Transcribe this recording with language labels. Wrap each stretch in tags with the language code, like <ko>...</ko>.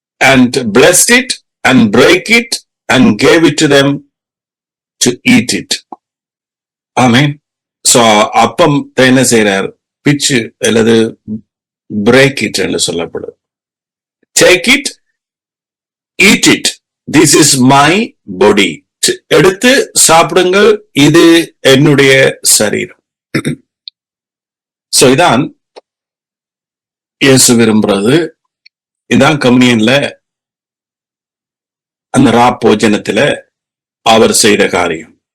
<en>And blessed it and break it and gave it to them to eat it. Amen.</en> <ta>So அப்பம் என்ன செய்யறார்? பிச்சு அல்லது</ta> <en>break it</en> <ta>என்று சொல்லப்படுது.</ta> <en>Take it, eat it, this is my body.</en> <ta>எடுத்து சாப்பிடுங்கள், இது என்னுடைய சரீரம். சோ இதான் இயேசு விரும்புறது. இதான் கம்யூனியன்ல அந்த போஜனத்துல அவர் செய்த காரியம்.</ta>